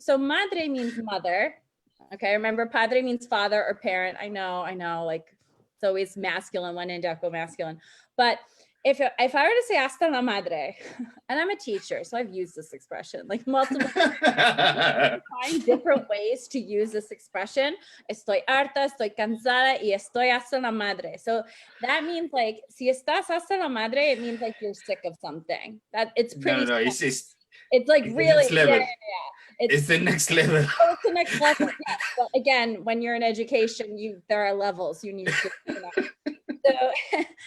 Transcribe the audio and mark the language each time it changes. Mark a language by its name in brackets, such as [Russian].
[English] So madre means mother. Okay, remember padre means father or parent. I know, like it's always masculine, one indeco masculine. But if I were to say hasta la madre, and I'm a teacher, so I've used this expression like multiple times, find different ways to use this expression. [Spanish] Estoy harta, estoy cansada, y estoy hasta la madre. [English] So that means like, [Spanish] si estás hasta la madre, [English] it means like you're sick of something. That it's pretty. No, it's like really, yeah. It's the next level. Oh, it's the next level. Yeah. But again, when you're in education, there are levels you need to.